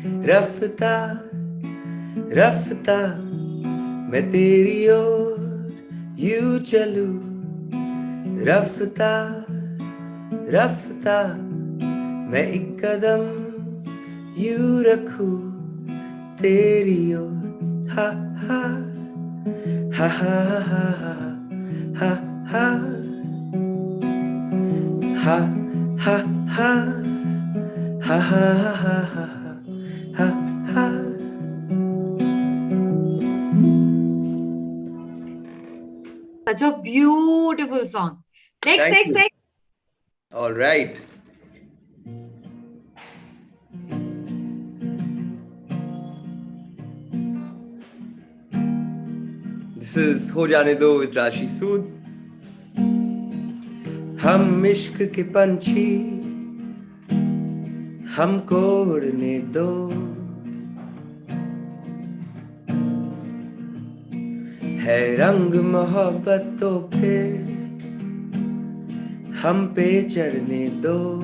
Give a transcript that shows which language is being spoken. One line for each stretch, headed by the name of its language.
Hindi: रफ्ता रफ्ता मैं तेरी ओर यूं चलूं, रफ्ता रफ्ता मैं एक कदम यूं रखूं तेरी ओर। हा हा हा हा हा हा हा ha ha ha ha ha ha ha ha ha.
English: Such a beautiful song. Next. All right. This is Ho Jaane Do with Rashi Sood.
Hindi: हम इश्क के पंछी हमको उड़ने दो, है रंग मोहब्बत तो फिर हम पे चढ़ने दो,